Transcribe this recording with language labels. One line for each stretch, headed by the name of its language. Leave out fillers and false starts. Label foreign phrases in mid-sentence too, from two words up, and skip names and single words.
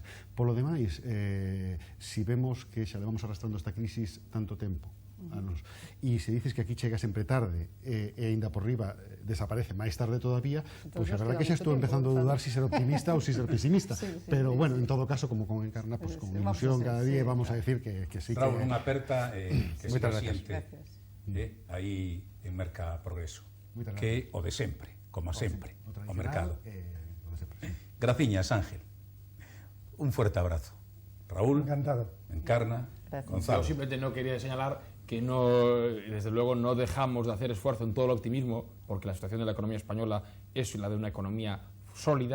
Galician: Polo demais, si vemos que xa levamos arrastrando esta crisis tanto tempo, anos, e se dices que aquí chega sempre tarde e ainda por riba desaparece máis tarde todavía, pois a verdade que xa estou empezando a dudar si ser optimista ou si ser pesimista, pero bueno, en todo caso, como con Encarna,
Spanish: pues con ilusión cada día vamos a decir que sí.
Galician: Raúl, unha aperta que se siente aí en Merca Progreso, que o de sempre, como sempre, o tradicional, mercado.
Spanish: lo de siempre, sí. Graciñas, Ángel. Un fuerte abrazo. Raúl, Encantado. Encarna, Gracias. Gonzalo. Yo simplemente no quería señalar que no, desde luego no dejamos de hacer esfuerzo en todo el optimismo, porque la situación de la economía española es la de una economía sólida,